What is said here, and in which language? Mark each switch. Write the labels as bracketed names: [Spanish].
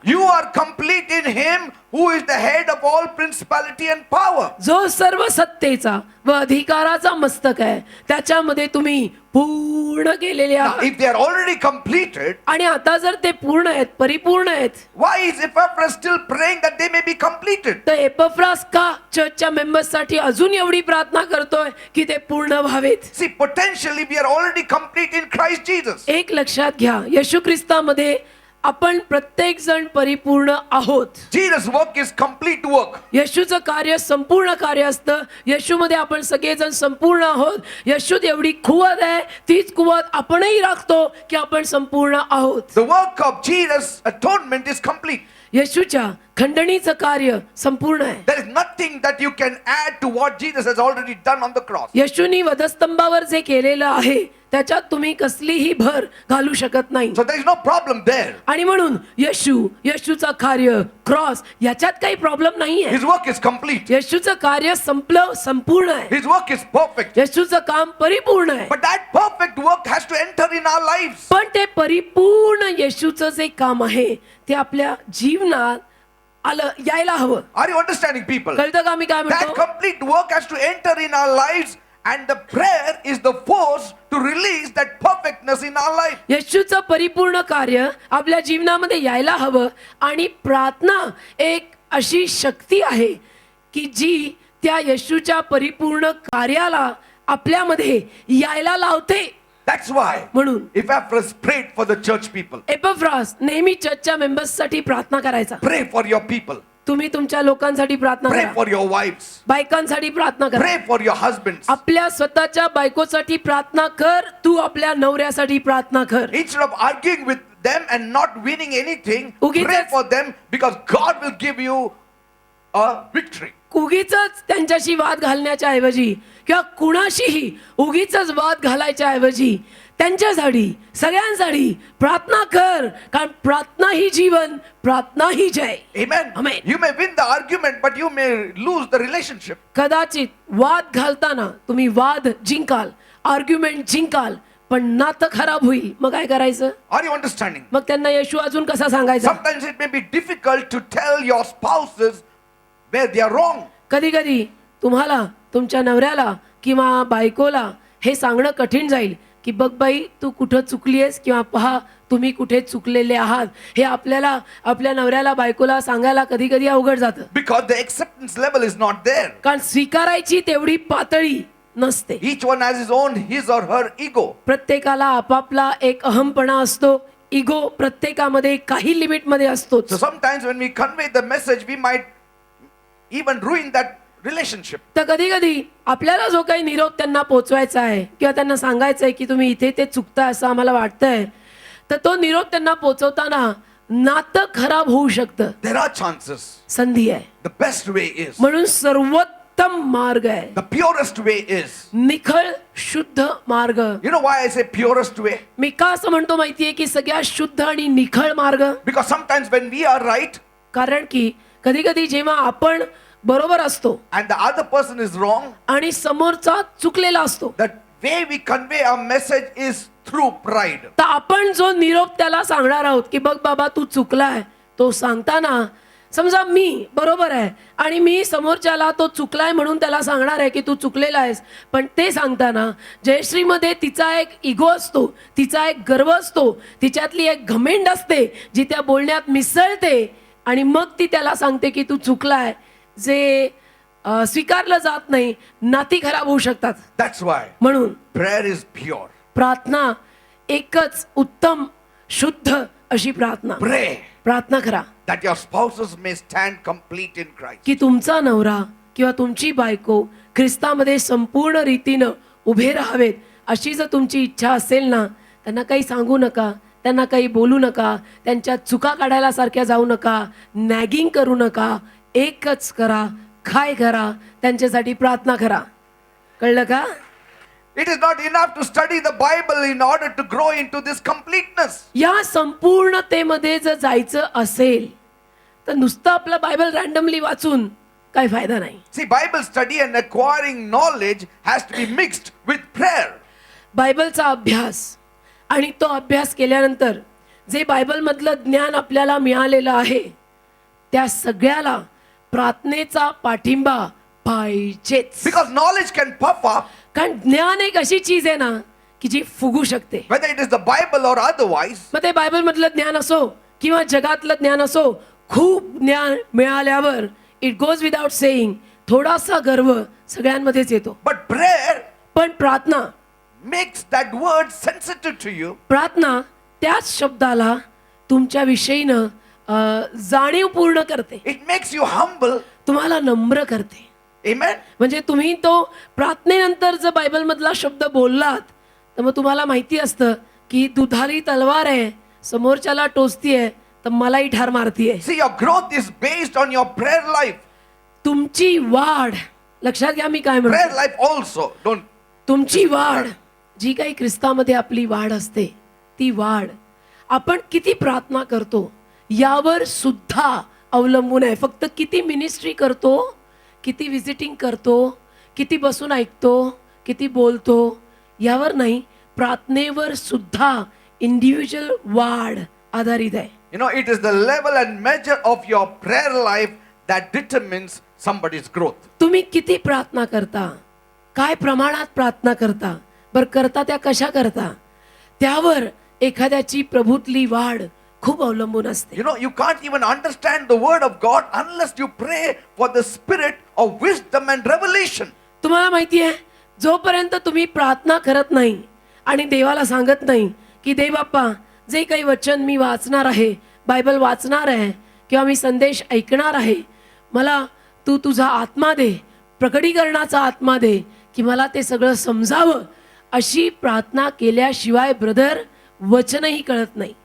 [English] you are complete in him who is the head of all principality and power. [Marathi] जो सर्व सत्तेचा व अधिकाराचा मस्तक आहे त्याच्यामध्ये तुम्ही पूर्ण केलेले [English] Now, [Marathi] आहात. [English] if they are already completed, [Marathi] आणि आता जर ते पूर्ण आहेत, परिपूर्ण आहेत, [English] why is Epaphras still praying that they may be completed? [Marathi] तर एपफ्रास का चर्चच्या मेंबर्स साठी अजून एवढी प्रार्थना करतोय की ते पूर्ण व्हावेत? [English] See, potentially we are already complete in Christ Jesus. [Marathi] एक लक्षात घ्या, येशू ख्रिस्तामध्ये आपण प्रत्येक जण परिपूर्ण आहोत. [English] Jesus' work is complete work. [Marathi] येशूचं कार्य संपूर्ण कार्य असतं. येशूमध्ये आपण सगळेजण संपूर्ण आहोत. येशूत एवढी कुवत आहे, तीच कुवत आपणही राखतो की आपण संपूर्ण आहोत. [English] The work of Jesus' atonement is complete. [Marathi] येशूच्या खंडणीचं कार्य संपूर्ण आहे. [English] There is nothing that you can add to what Jesus has already done on the cross. [Marathi] येशूनी वधस्तंभावर जे केलेलं आहे त्याच्यात तुम्ही कसलीही भर घालू शकत नाही. [English] So there is no problem there. [Marathi] आणि म्हणून येशूचा कार्य, क्रॉस याच्यात काही प्रॉब्लेम नाहीये. [English] His work is complete. [Marathi] येशूचं कार्य संपूर्ण आहे. [English] His work is perfect. [Marathi] येशूचं काम परिपूर्ण आहे. [English] But that perfect work has to enter in our lives. [Marathi] पण ते परिपूर्ण येशूचं जे काम आहे ते आपल्या जीवनात यायला हवं. [English] Are you understanding, people? [Marathi] कळतं का मी काय [English] That [Marathi] म्हणतो? [English] complete work has to enter in our lives, and the prayer is the force to release that perfectness in our life. [Marathi] येशूचं परिपूर्ण कार्य आपल्या जीवनामध्ये यायला हवं आणि प्रार्थना एक अशी शक्ती आहे की जी त्या येशूच्या परिपूर्ण कार्याला आपल्यामध्ये यायला लावते. [English] That's why [Marathi] म्हणून [English] Epaphras prayed for the church people. [Marathi] एपफ्रास नेहमी चर्चच्या मेंबर्ससाठी प्रार्थना करायचा. [English] Pray for your people. [Marathi] तुम्ही तुमच्या लोकांसाठी प्रार्थना [English] Pray [Marathi] करा, [English] for your wives. [Marathi] बायकांसाठी प्रार्थना करा, [English] Pray for your husbands. [Marathi] आपल्या स्वतःच्या बायकोसाठी प्रार्थना कर, तू आपल्या नवऱ्यासाठी प्रार्थना कर. [English] Instead of arguing with them and not winning anything, [Marathi] उगीचच- [English] pray for them because God will give you a victory. [Marathi] उगीच त्यांच्याशी वाद घालण्याच्या ऐवजी किंवा कुणाशीही उगीच वाद घालायच्या ऐवजी त्यांच्यासाठी सगळ्यांसाठी प्रार्थना कर, कारण प्रार्थना ही जीवन, प्रार्थना ही जय. [English] Amen. Amen. You may win the argument, but you may lose the relationship. [Marathi] कदाचित वाद घालताना तुम्ही वाद जिंकाल, आर्ग्युमेंट जिंकाल, पण नातं खराब होईल. मग काय करायचं? [English] Are you understanding? [Marathi] मग त्यांना येशू अजून कसा सांगायचा? [English] Sometimes it may be difficult to tell your spouses where they are wrong. [Marathi] कधी कधी तुम्हाला तुमच्या नवऱ्याला किंवा बायकोला हे सांगणं कठीण जाईल की बघ बाई तू कुठं चुकली आहेस किंवा पहा तुम्ही कुठे चुकलेले आहात. हे आपल्याला आपल्या नवऱ्याला बायकोला सांगायला कधी कधी अवघड जातं. [English] Because the acceptance level is not there. [Marathi] कारण स्वीकारायची तेवढी पातळी नसते. [English] Each one has his or her ego. [Marathi] प्रत्येकाला आपापला एक अहमपणा असतो. इगो प्रत्येकामध्ये काही लिमिटमध्ये असतो. [English] So sometimes when we convey the message, we might even ruin that relationship. [Marathi] तर कधी कधी आपल्याला जो काही निरोप त्यांना पोचवायचा आहे किंवा त्यांना सांगायचं आहे की तुम्ही इथे ते चुकताय असं आम्हाला वाटतंय, तर तो निरोप त्यांना पोचवताना नातं खराब होऊ शकतं. [English] There are chances. [Marathi] संधी आहे. [English] The best way is, [Marathi] म्हणून सर्वोत्तम मार्ग आहे [English] the purest way is. [Marathi] निखळ शुद्ध मार्ग. [English] You know why I say purest way? [Marathi] मी का असं म्हणतो माहितीये की सगळ्यात शुद्ध आणि निखळ मार्ग? [English] Because sometimes when we are right [Marathi] कारण की कधी कधी जेव्हा आपण बरोबर असतो [English] and the other person is wrong, [Marathi] आणि समोरचा चुकलेला असतो, [English] the way we convey our message is through pride. [Marathi] तर आपण जो निरोप त्याला सांगणार आहोत की बघ बाबा तू चुकलाय, तो सांगताना समजा मी बरोबर आहे आणि मी समोरच्याला तो चुकलाय म्हणून त्याला सांगणार आहे की तू चुकलेला आहेस, पण ते सांगताना जयश्रीमध्ये तिचा एक इगो असतो, तिचा एक गर्व असतो, तिच्यातली एक घमेंड असते जी त्या बोलण्यात मिसळते आणि मग ती त्याला सांगते की तू चुकलाय, जे स्वीकारलं जात नाही, नाती खराब होऊ शकतात. [English] That's why [Marathi] म्हणून [English] prayer is pure. [Marathi] प्रार्थना एकच उत्तम शुद्ध अशी प्रार्थना. [English] Pray [Marathi] प्रार्थना करा [English] that your spouses may stand complete in Christ. [Marathi] की तुमचा नवरा किंवा तुमची बायको ख्रिस्तामध्ये संपूर्ण रीतीनं उभे राहावेत अशी जर तुमची इच्छा असेल ना, त्यांना काही सांगू नका, त्यांना काही बोलू नका, त्यांच्या चुका काढायला सारख्या जाऊ नका, नॅगिंग करू नका, एकच करा, काय करा, त्यांच्यासाठी प्रार्थना करा. कळलं का? [English] It is not enough to study the Bible in order to grow into this completeness. [Marathi] या संपूर्णतेमध्ये जर जायचं असेल तर नुसतं आपलं बायबल रँडमली वाचून काही फायदा नाही. [English] See, Bible study and acquiring knowledge has to be mixed with prayer. [Marathi] बायबलचा अभ्यास आणि तो अभ्यास केल्यानंतर जे बायबलमधलं ज्ञान आपल्याला मिळालेलं आहे त्या सगळ्याला प्रार्थनेचा पाठिंबा पाहिजेच. [English] Because knowledge can puff up, [Marathi] कारण ज्ञान एक अशी चीज आहे ना की जी फुगू शकते. [English] whether it is the Bible or otherwise. [Marathi] मग ते बायबलमधलं ज्ञान असो किंवा जगातलं ज्ञान असो, खूप ज्ञान मिळाल्यावर [English] it goes without saying [Marathi] थोडासा गर्व सगळ्यांमध्येच येतो. [English] But prayer [Marathi] पण प्रार्थना [English] makes that word sensitive to you. [Marathi] प्रार्थना त्याच शब्दाला तुमच्या विषयीनं जाणीवपूर्ण करते, [English] It makes you humble. [Marathi] तुम्हाला नम्र करते. [English] Amen. [Marathi] म्हणजे तुम्ही तो प्रार्थनेनंतर जर बायबलमधला शब्द बोललात तर मग तुम्हाला माहिती असतं की दुधारी तलवार आहे, समोरच्याला टोचतीये तर मलाही ठार मारतीये. [English] See, your growth is based on your prayer life. [Marathi] तुमची वाढ, लक्षात घ्या मी काय [English] Prayer [Marathi] म्हणतो, [English] life also. Don't. [Marathi] तुमची वाढ जी काही ख्रिस्तामध्ये आपली वाढ असते ती वाढ आपण किती प्रार्थना करतो यावर सुद्धा अवलंबून आहे. फक्त किती मिनिस्ट्री करतो, किती विजिटिंग करतो, किती बसून ऐकतो, किती बोलतो यावर नाही, प्रार्थनेवर सुद्धा इंडिव्हिज्युअल वाढ आधारित आहे. [English] You know, it is the level and measure of your prayer life that determines somebody's growth. [Marathi] तुम्ही किती प्रार्थना करता, काय प्रमाणात प्रार्थना करता, बरं करता त्या कशा करता, त्यावर एखाद्याची प्रभूतली वाढ खूप अवलंबून असते. [English] You know, you can't even understand the word of God unless you pray for the spirit of wisdom and revelation. [Marathi] तुम्हाला माहिती आहे, जोपर्यंत तुम्ही प्रार्थना करत नाही आणि देवाला सांगत नाही की देव बाप्पा जे काही वचन मी वाचणार आहे, बायबल वाचणार आहे किंवा मी संदेश ऐकणार आहे, मला तू तुझा आत्मा दे, प्रकटीकरणाचा आत्मा दे की मला ते सगळं समजावं, अशी प्रार्थना केल्याशिवाय ब्रदर वचनही कळत नाही.